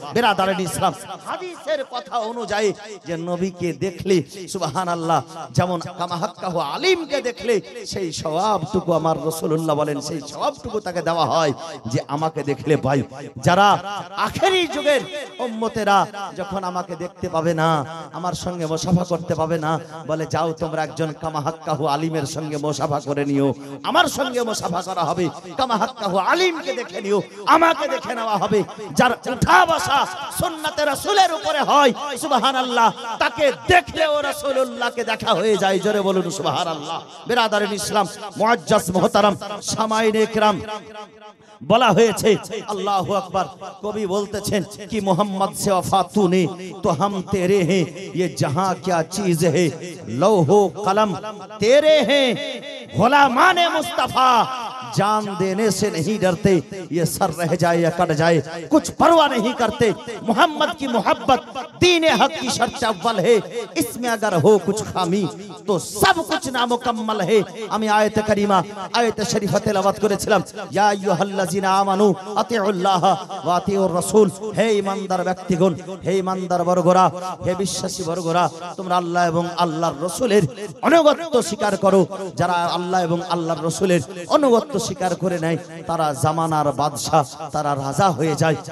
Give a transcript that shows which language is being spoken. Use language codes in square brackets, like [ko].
[bn] বেরাদারের ইসলাম হাদিসের কথা অনুযায়ী যে নবীকে দেখলে সুবহানাল্লাহ যেমন কামা হাক্কাহু আলিমকে দেখলে সেই সওয়াবটুকু আমার রাসূলুল্লাহ বলেন সেই সওয়াবটুকু তাকে দেওয়া হয় যে আমাকে দেখলে ভাই যারা আখেরি যুগের উম্মতেরা যখন আমাকে দেখতে পাবে না, আমার সঙ্গে মুসাফা করতে পাবে না, বলে যাও তোমরা একজন কামা হাক্কাহু আলিমের সঙ্গে মুসাফা করে নিও, আমার সঙ্গে মুসাফা করা হবে। কামা হাক্কাহু আলিমকে দেখে নিও, আমাকে দেখে নেওয়া হবে। যার উঠা বসা সুন্নাতে রাসূলের উপরে হয় সুবহানাল্লাহ, তাকে দেখলে ও রাসূলুল্লাহকে দেখা হয়ে যায়। জোরে বলুন সুবহানাল্লাহ। বেরাদারিন ইসলাম মুআজ্জাজ মুহতারাম সামাইনে কিরাম বলা হয়েছে আল্লাহু আকবার, কবি বলতেছেন কি [hi] মোহাম্মদ से वफा तूने तो हम तेरे हैं, ये जहां क्या चीज है लौहो कलम तेरे हैं, गुलामाने मुस्तफा जान देने से नहीं डरते, ये सर रह जाए या कट जाए कुछ परवाह नहीं करते, मोहम्मद की मोहब्बत दीन हक की शर्त अव्वल है, इसमें अगर हो कुछ खामी तो सब कुछ नामुकम्मल है। [bn] আমি আয়াতে কারিমা আয়াতে শরীফে তেলাওয়াত করেছিলাম, [ar] ইয়া আইয়ুহাল্লাযিনা আমানু আতিউল্লাহ ওয়া আতিউর রাসূল, [bn] হে ঈমানদার ব্যক্তিগণ, হে ঈমানদার বর্গরা, হে বিশ্বাসী বর্গরা, তোমরা আল্লাহ এবং আল্লাহর রাসূলের অনুগত্য স্বীকার করো। যারা আল্লাহ এবং আল্লাহর রাসূলের অনুগত্য স্বীকার করে নেয় তারা জামানার বাদশা, তারা রাজা হয়ে যায়।